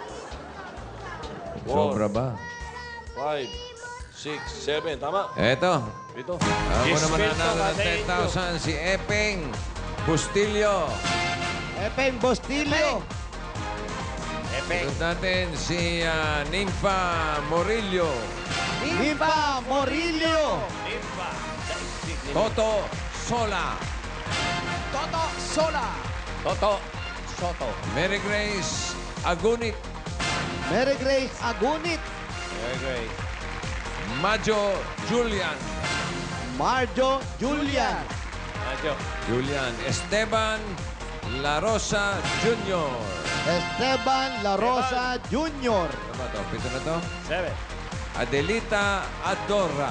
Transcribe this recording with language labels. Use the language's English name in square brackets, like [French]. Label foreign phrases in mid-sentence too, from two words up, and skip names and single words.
[Filipino] Sobra ba? 5, 6, 7. Tama. Eto. Ito. Ako naman nanalo ng 10,000 si Epeng Bustillo. Epeng Bustillo. Sunod natin si Nympha Morillo. Nympha Morillo. Toto Sola. Toto Sola. Toto Soto. Mary Grace Agunit. Mary Grace Agunit. [English] Very great. [Filipino] Majo Julian. Marjo Julian. Adyo. Julian Esteban La Rosa Jr. Esteban La Rosa Jr. Ano ba ito? 7 na to? 7. Adelita Adora.